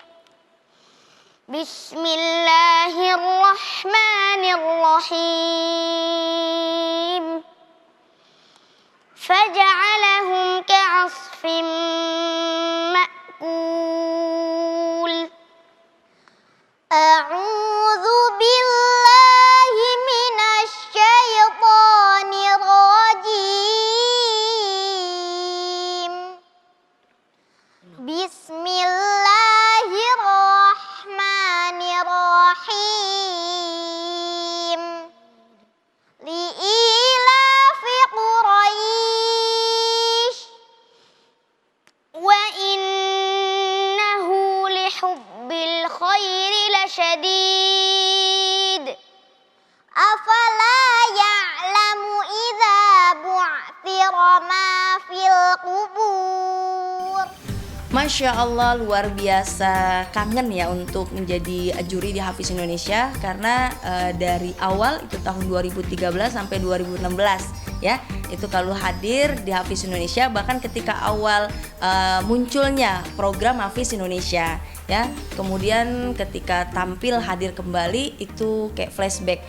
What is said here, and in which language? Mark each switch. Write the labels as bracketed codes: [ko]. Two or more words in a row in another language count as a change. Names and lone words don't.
[ar] Bismillahirrahmanirrahim. فجعلهم كعصف مأكول. أعوذ بالله من الشيطان الرجيم. Bismillahirrahmanirrahim. لإيلاف قريش وإنه لحب الخير لشديد. أفلا يعلم إذا بعثر ما في القبور. ما شاء الله, [id] luar biasa, kangen ya untuk menjadi juri di Hafiz Indonesia karena dari awal itu tahun 2013 sampai 2016 ya, itu kalau hadir di Hafiz Indonesia, bahkan ketika awal munculnya program Hafiz Indonesia ya, kemudian ketika tampil hadir kembali itu kayak flashback.